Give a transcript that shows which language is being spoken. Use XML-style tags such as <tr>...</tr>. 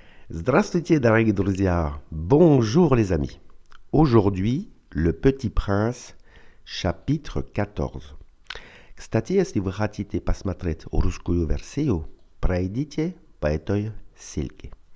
<ru>Здравствуйте, дорогие друзья!</ru> <fr>Bonjour les amis! Aujourd'hui, Le Petit Prince, chapitre 14.</fr> <ru>Кстати, если вы хотите посмотреть русскую версию, пройдите по этой ссылке.</ru>